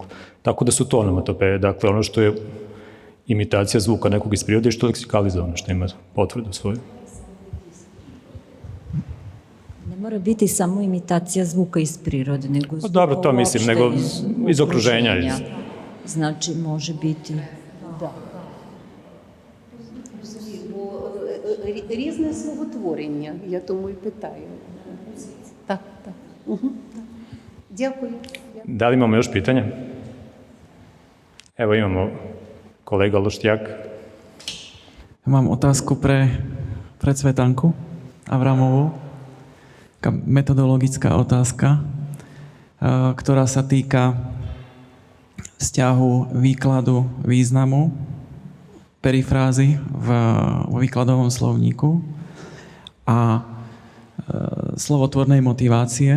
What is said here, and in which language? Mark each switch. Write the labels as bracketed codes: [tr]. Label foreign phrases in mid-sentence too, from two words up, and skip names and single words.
[sr] Tako da su to onomatopeje, dakle ono što je imitacija zvuka nekog iz prirode i što je leksikalizovano, što ima potvrdu svoju. Ne mora biti samo imitacija zvuka iz prirode, nego zvuka dobro, to mislim, nego iz okruženja. Znači, može biti... Da. [uk] Різне словотворення, я тому і питаю. Так. Угу. Дякую. [sr] Da li imamo još pitanja? Evo imamo kolega Luštjak. [sk] Mám otázku pre Cvetanku Avramovú. Taká metodologická otázka, ktorá sa týka vzťahu výkladu významu perifrázy vo výkladovom slovníku a slovotvornej motivácie.